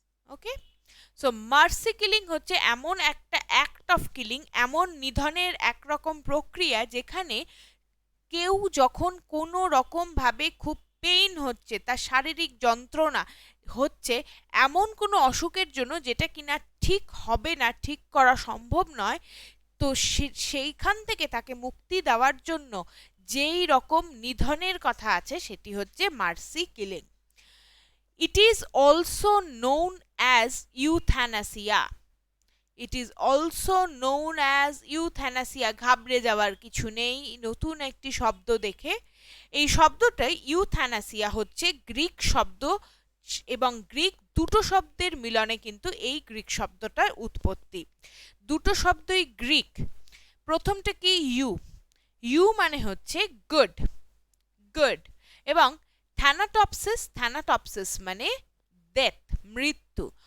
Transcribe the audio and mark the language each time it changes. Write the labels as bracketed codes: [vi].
[bn] ওকে, so mercy killing হচ্ছে এমন একটা [en] act of killing, [bn] এমন নিধনের একরকম প্রক্রিয়া যেখানে কেউ যখন কোনো রকমভাবে খুব পেইন হচ্ছে, তার শারীরিক যন্ত্রণা হচ্ছে এমন কোনো অসুখের জন্য যেটা কিনা ঠিক হবে না, ঠিক করা সম্ভব নয়, তো সেইখান থেকে তাকে মুক্তি দেওয়ার জন্য যেই রকম নিধনের কথা আছে সেটি হচ্ছে mercy killing. [en] It is also known as euthanasia. It is also known as euthanasia. [bn] ঘাবড়ে যাওয়ার কিছু নেই নতুন একটি শব্দ দেখে। এই শব্দটা ইউথ্যানাসিয়া হচ্ছে গ্রিক শব্দ এবং গ্রিক দুটো শব্দের মিলনে কিন্তু এই গ্রিক শব্দটার উৎপত্তি। দুটো শব্দই গ্রিক। প্রথমটা কি? ইউ মানে হচ্ছে গুড, এবং থ্যানাটপসিস মানে ডেথ, মৃত্যু।